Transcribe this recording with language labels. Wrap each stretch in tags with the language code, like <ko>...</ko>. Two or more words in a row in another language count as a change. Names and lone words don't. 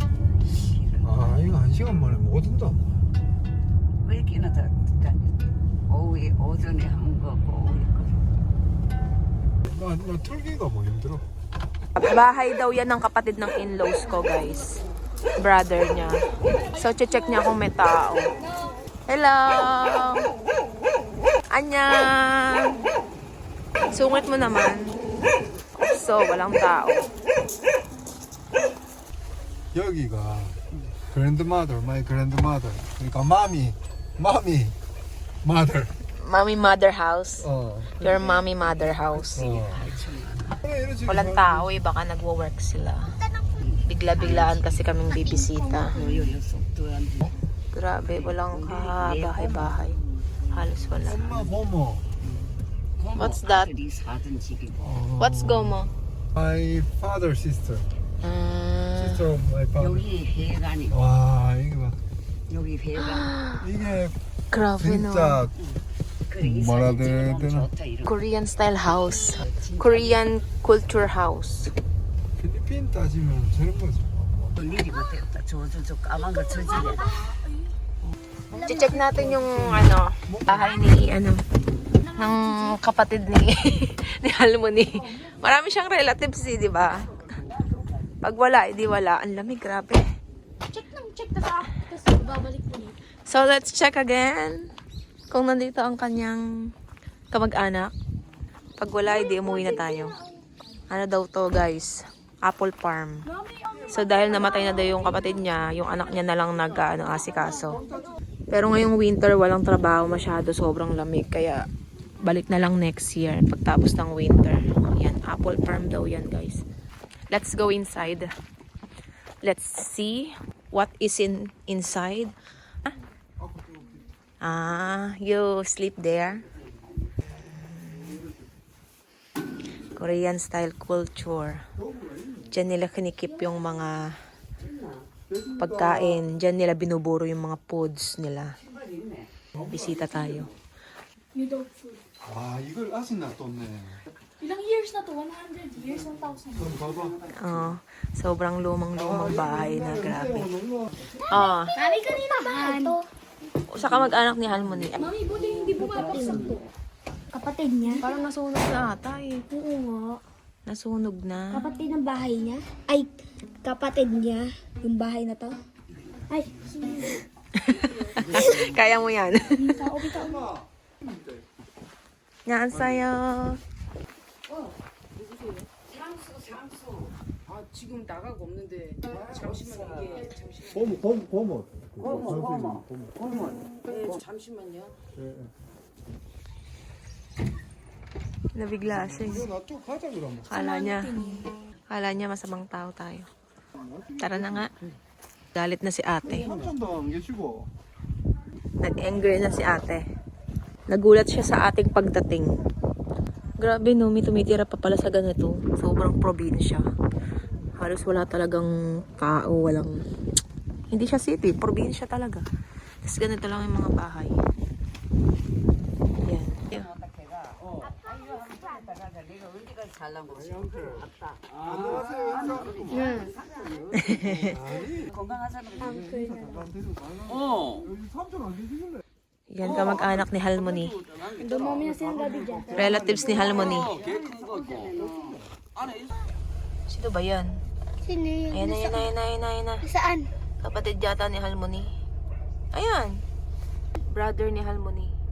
<ko>싫어. 아 이거 1시간 만에 못 온다. 왜 이렇게나 다 오후에 오전에 한 거고 오후에 거 나 털기가 뭐 힘들어.</ko> <tl>Bahay daw yan ng kapatid ng in-laws ko, guys. Brother niya. So, check niya kung may tao.</tl> <en>Hello! Annyeong!</en> <tl>Sungit mo naman. So, walang tao.</tl> <en>여기가 grandmother, my grandmother. 그러니까 mommy, mother. Mommy mother house.</en> <ko>어.</ko> <en>Your mommy mother house.</en> <ko>어.</ko> <tl>Walang tao eh, baka nagwo-work sila. Bigla-biglaan kasi kaming bibisita. Grabe, walang kabahay-bahay. Halos wala.</tl> <en>What's that? What's Gomo? My father's sister. Ah, Sister of my father.</en> <ko>여기 회관이 와, 이게 봐. 여기 회관. 이게</ko> <tl>grabe no.</tl> <ko>진짜 그래 이 뭐라 사진 해야 찍으면 되나? 좋다 이런.</ko> <en>Korean style house. Korean culture house.</en> <ko>필리핀 따지면 저런 거지. 일이 못했다. 저 까만 거 저지래.</ko> <tl>Check natin yung ano, bahay ni ano ng kapatid ni ni Halmoni. Marami siyang relatives, eh, di ba? Pag wala, di wala. Ang lamig, grabe. Check na sa tapos babalik ko ulit.</tl> <en>So, let's check again.</en> <tl>Kung nandito ang kanyang kamag-anak. Pag wala, di umuwi na tayo. Ano daw to, guys?</tl> <en>Apple farm.</en> <tl>So, dahil namatay na daw yung kapatid niya, yung anak niya na lang asikaso. Pero ngayong winter, walang trabaho masyado. Sobrang lamig. Kaya, balik na lang</tl> <en>next year.</en> <tl>Pagtapos ng winter. Yan,</tl> <en>apple farm</en> <tl>daw yan, guys.</tl> <en>Let's go inside. Let's see what is inside. You sleep there. Korean style culture.</en> <tl>Diyan nila kinikip yung mga pagkain. Diyan nila binuburo yung mga foods nila. Bisita tayo.</tl> <ko>와, 이걸 아직 놔뒀네.</ko> <tl>Ilang years na to? 100 years? 1,000?</tl> <ko>그럼 봐봐.</ko> <tl>Sobrang lumang-lumang bahay na grabe. Mami, kanina ba ito? Sa kamag-anak ni Halmoni. Mami, buti hindi bumabagsak to. Kapatid niya? Parang nasunog na ata eh. Oo nga. Nasunog na. Kapatid ng bahay niya? Ay, kapatid niya? Yung bahay na to? Ay, Kaya mo yan. bitaw. Yan sa'yo.</tl> <ko>아 지금 나가고 없는데 잠시만 이게 잠시만. 고모. 어머. 네 잠시만요.</ko> <tl>Nabigla siya.</tl> <ko>이거 놔두고 가자 그러면.</ko> <tl>Kala niya masamang tao tayo. Tara na nga. Galit na si ate.</tl> <ko>삼촌도 안 계시고.</ko> <tl>Nag-angry na si ate. Nagulat siya sa ating pagdating. Grabe no, may tumitira pa pala sa ganito. Sobrang probinsya. Halos wala talagang tao, walang... Hindi siya city, probinsya talaga. Tapos ganito lang yung mga bahay. Yan.</tl> <ko>삼촌 안 계시길래.</ko> <tl>Yan kamag-anak ni Halmoni. Dumami na silang gabi dyan. Relatives ni Halmoni. Sino ba yan? Sino yun? Ayan. Saan? Kapatid yata ni Halmoni. Ayan. Brother ni Halmoni.</tl>